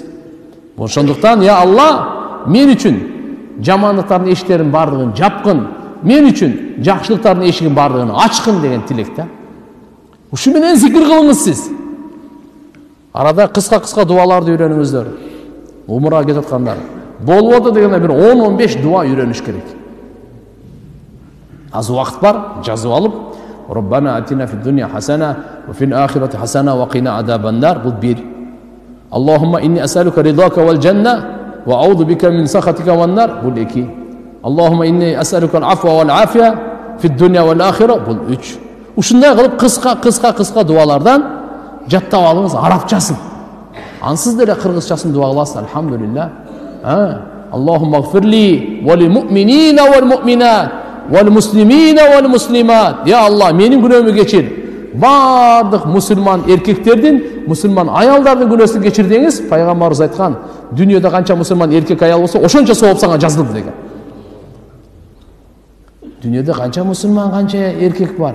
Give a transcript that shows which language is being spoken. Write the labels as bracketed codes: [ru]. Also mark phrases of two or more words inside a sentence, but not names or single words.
[ky] Ошондуктан я Алла, мен үчүн жамандыктардын эшиктерин бардыгын жапкын, мен үчүн жакшылыктардын эшигин бардыгын ачкын деген тилек да. Ушу менен зикир кылыңыз сиз. Арада кыска дуаларды үйрөнүңүздөр. Умурга кетип аткандар. Болбоду дегенде бир 10-15 дуа үйрөнүш керек. Аз убакыт бар, жазып алып, [ar] ربنا آتنا في الدنيا حسنة وفي الآخرة حسنة وقنا عذاب النار. [ky] Бул бир. [ar] اللهم إني أسألك رضاك والجنة وأعوذ بك من سخطك والنار. [ky] Бул 2. [ar] اللهم إني أسألك العفو والعافية في الدنيا والآخرة. [ky] Бул 3. Ушундай кылып кыска дуалардан жаттап алыңыз, арабчасын. Ансыз деле кыргызчасын дуа кыласыз. Алхамдулилlah. [ar] اللهم اغفر لي وللمؤمنين والمؤمنات والمسلمين والمسلمات. يا الله, [ky] менин күнөөмү кечир. Бардык мусулман эркектердин, мусулман аялдардын күнөөсүн кечир деңиз. Пайгамбарыбыз айткан, дүйнөдө канча мусулман эркек аял болсо, ошончо сооп сага жазылды деген. Дүйнөдө канча мусулман, канча эркек бар?